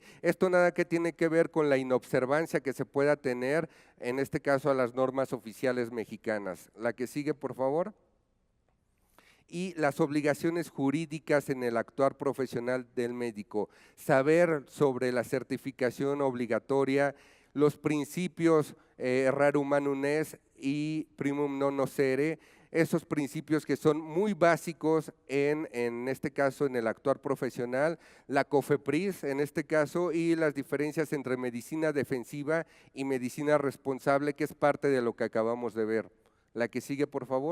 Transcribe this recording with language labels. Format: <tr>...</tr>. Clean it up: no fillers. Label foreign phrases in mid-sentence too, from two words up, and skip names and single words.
<es>Esto nada que tiene que ver con la inobservancia que se pueda tener, en este caso a las normas oficiales mexicanas. La que sigue, por favor. Y las obligaciones jurídicas en el actuar profesional del médico, saber sobre la certificación obligatoria, los principios</es> <la>rerum humanum est</la> <es>y</es> <la>primum non nocere,</la> <es>esos principios que son muy básicos en este caso en el actuar profesional, la COFEPRIS en este caso y las diferencias entre medicina defensiva y medicina responsable, que es parte de lo que acabamos de ver.</es>